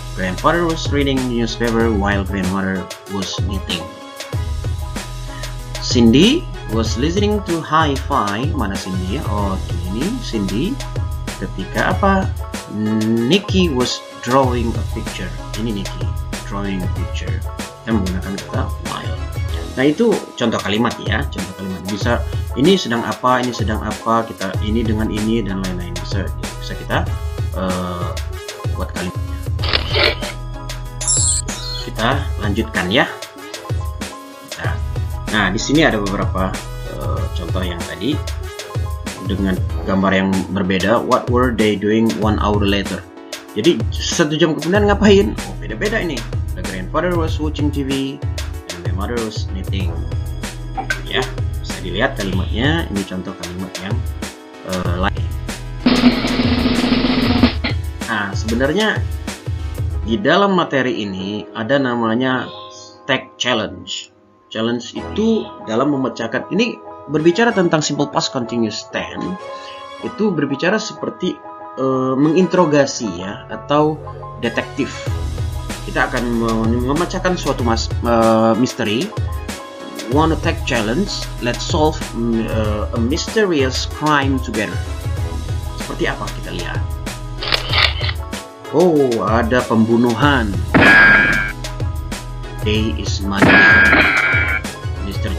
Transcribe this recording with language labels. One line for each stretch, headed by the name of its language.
English: Grandfather was reading newspaper while grandmother was knitting. Cindy was listening to hi-fi.
Indonesian: Mana Cindy ya? Oh, ini Cindy. Ketika apa? Nikki
English: was drawing a picture.
Indonesian: Ini Nikki
English: drawing a picture.
Indonesian: Kita menggunakan kata while. Nah, itu contoh kalimat ya. Contoh kalimat bisa ini sedang apa, ini sedang apa, kita ini dengan ini dan lain-lain. Bisa kita buat kalimatnya. Kita lanjutkan ya. Nah, di sini ada beberapa contoh yang tadi dengan gambar yang berbeda.
English: What were they doing 1 hour later?
Indonesian: Jadi 1 jam kemudian ngapain? Oh, beda-beda ini.
English: The grandfather was watching TV and the mother was knitting.
Indonesian: Ya, bisa dilihat kalimatnya. Ini contoh kalimat yang lain. Nah, sebenarnya di dalam materi ini ada namanya stack challenge. Challenge itu dalam memecahkan, ini berbicara tentang simple past continuous tense. Itu berbicara seperti menginterogasi ya, atau detektif. Kita akan memecahkan suatu misteri.
English: Want to take challenge? Let's solve a mysterious crime together.
Indonesian: Seperti apa kita lihat? Oh, ada pembunuhan.
English: Day is Monday. Mr.